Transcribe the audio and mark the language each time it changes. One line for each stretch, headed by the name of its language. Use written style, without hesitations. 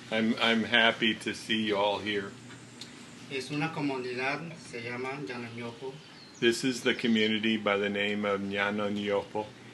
English: I'm happy to see you all here.
Spanish: Es una comunidad, se llama Ñopo.
English: This is the community by the name of Ñopo.